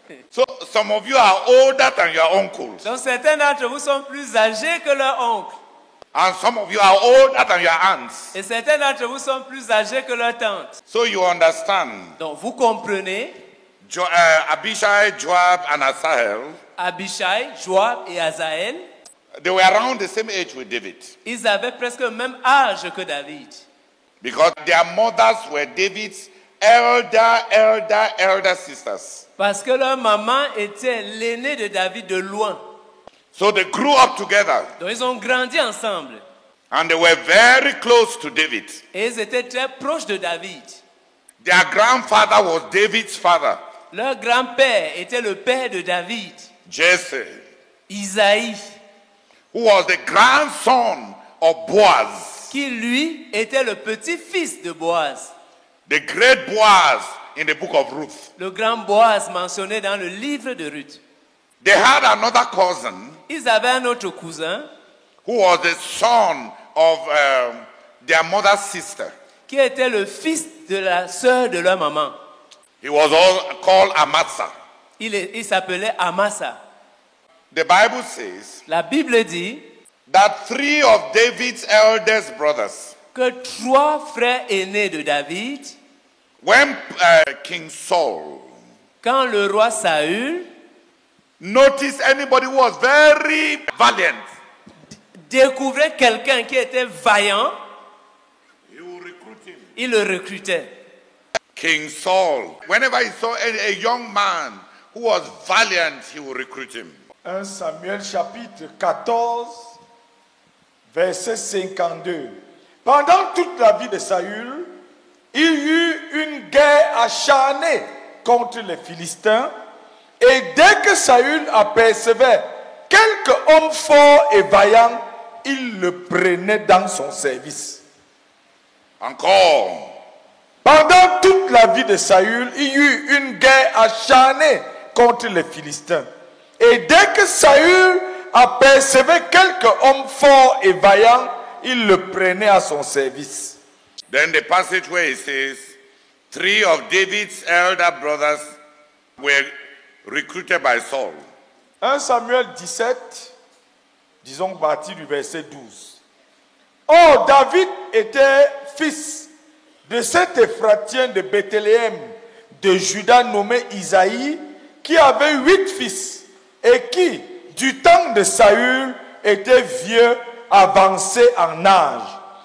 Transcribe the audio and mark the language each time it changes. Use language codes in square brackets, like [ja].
[en] So some of you are older than your uncles. [fr] Donc certains d'entre vous sont plus âgés que leur oncle. [en] And some of you are older than your aunts. [fr] Et certains d'entre vous sont plus âgés que leur tante. [en] So you understand. [fr] Donc vous comprenez, [en] Abishai, Joab, and Asahel, [fr] Abishai, Joab et Azaël, [en] they were around the same age with David. [fr] ils avaient presque le même âge que David. [en] Because their mothers were David's elder sisters. [fr] Parce que leur maman était l'aînée de David de loin. [en] So they grew up together. [fr] Donc ils ont grandi ensemble. [en] And they were very close to David. [fr] Et ils étaient très proches de David. [en] Their grandfather was David's father. [fr] Leur grand-père était le père de David, [en] Jesse, [fr] Isaïe, [en] who was the grandson of Boaz. [fr] qui lui était le petit-fils de Boaz. [en] The great Boaz in the book of Ruth. [fr] Le grand Boaz mentionné dans le livre de Ruth. [en] They had another cousin [fr] Ils avaient un autre cousin [en] who was the son of their mother's sister. [fr] qui était le fils de la sœur de leur maman. [en] He was all called Amasa. [fr] Il s'appelait Amasa. [en] The Bible says [fr] La Bible dit [en] that 3 of David's eldest brothers, [fr] que 3 frères aînés de David, [en] when King Saul [fr] quand le roi Saül [en] noticed anybody who was very valiant, [fr] découvrait quelqu'un qui était vaillant, [en] he would recruit him. [fr] il le recrutait. [en] King Saul, whenever he saw a young man who was valiant, he would recruit him. [fr] 1 Samuel chapitre 14, verset 52. Pendant toute la vie de Saül, il y eut une guerre acharnée contre les Philistins. Et dès que Saül apercevait quelque homme fort et vaillant, il le prenait dans son service. Encore. Pendant toute la vie de Saül, il y eut une guerre acharnée contre les Philistins. Et dès que Saül apercevait quelque homme fort et vaillant, il le prenait à son service. [en] Then the passage where it says, 3 of David's elder brothers were recruited by Saul. [fr] 1 Samuel 17, disons à partir du verset 12. Or, David était fils de cet Éphratien de Bethléem de Juda nommé Isaïe, qui avait 8 fils et qui, du temps de Saül, était vieux, avancé en âge.